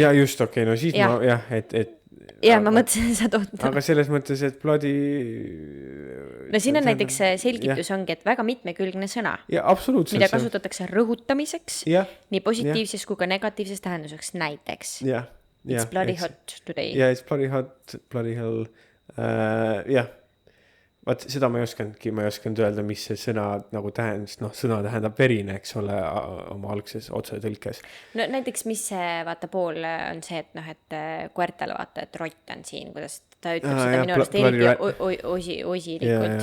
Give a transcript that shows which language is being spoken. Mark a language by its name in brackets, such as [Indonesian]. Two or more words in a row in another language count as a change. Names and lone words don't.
[Estonian] Ja just, okei, no siis ma jah, et ja ma mõtlesin, sa tood. Aga selles mõttes, et bloody. No siin on näiteks selgitus ongi, et väga mitmekülgne sõna. Ja absoluutselt. Mida kasutatakse rõhutamiseks. Ja. Nii positiivses kui ka negatiivses tähenduseks näiteks. Ja. [English] It's bloody hot today. Ja, it's bloody hot, bloody hell. [Estonian] Jah. Vaat seda ma ei osanud öelda, mis see sõna nagu sõna tähendab verine, eks ole, oma algses otsetõlkes. No näiteks, mis see vaata pool on see, et koertele vaata, et rott on siin, kuidas ta ütleb seda minu arust eriti osilikult.